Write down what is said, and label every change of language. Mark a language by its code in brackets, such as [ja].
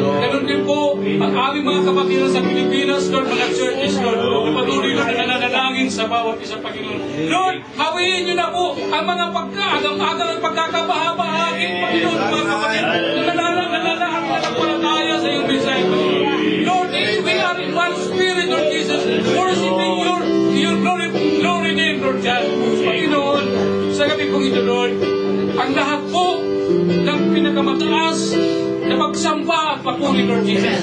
[tl] Ganun din po ang aming mga kapatid sa Pilipinas, Lord, mga churches, Lord, na patuloy, Lord, na nananalangin sa bawat isa, Panginoon. Lord, hawiin niyo na po ang mga pagkaagang-agang at pagkakabahabahagin, Panginoon, mga kapatid, na nananampalataya sa iyong mensahe, Panginoon. [en] Lord, we are in one spirit, Lord Jesus, worshiping your glory name, Lord God. [tl] Panginoon, sa gabi kong ito, Lord, ang lahat po ng pinakamataas na pagsamba at papuri, Lord Jesus.